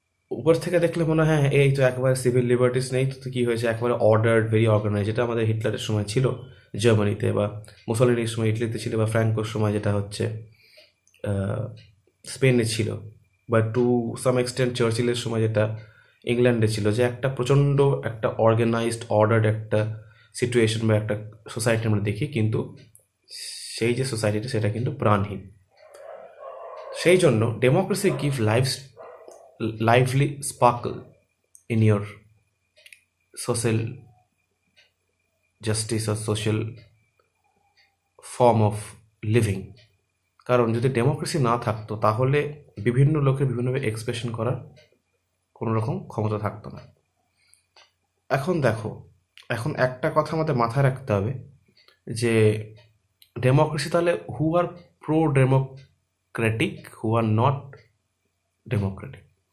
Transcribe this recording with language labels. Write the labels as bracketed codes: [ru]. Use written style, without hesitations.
[bn] উপর থেকে দেখলে মনে হয় হ্যাঁ এই তো একবারে সিভিল লিবার্টিস নেই, তো কী হয়েছে, একবারে অর্ডার্ড, ভেরি অর্গানাইজ, যেটা আমাদের হিটলারের সময় ছিল জার্মানিতে, বা মুসলিনির সময় ইটালিতে ছিল, বা ফ্র্যাঙ্কোর সময় যেটা হচ্ছে স্পেনে ছিল, বা [en] to some extent [bn] চার্চিলের সময় যেটা ইংল্যান্ডে ছিল, যে একটা প্রচণ্ড একটা অর্গানাইজড অর্ডার্ড একটা সিচুয়েশন বা একটা সোসাইটি আমরা দেখি, কিন্তু সেই যে সোসাইটিটা সেটা কিন্তু প্রাণহীন। সেই জন্য [en] Democracy give lively sparkle in your social justice or social form of living. [bn] কারণ যদি ডেমোক্রেসি না থাকতো তাহলে বিভিন্ন লোকের বিভিন্নভাবে এক্সপ্রেশন করার কোনো রকম ক্ষমতা থাকতো না। এখন দেখো, এখন একটা কথা আমাদের মাথায় রাখতে হবে যে ডেমোক্রেসি তাহলে [en] Who are pro democratic, who are not democratic.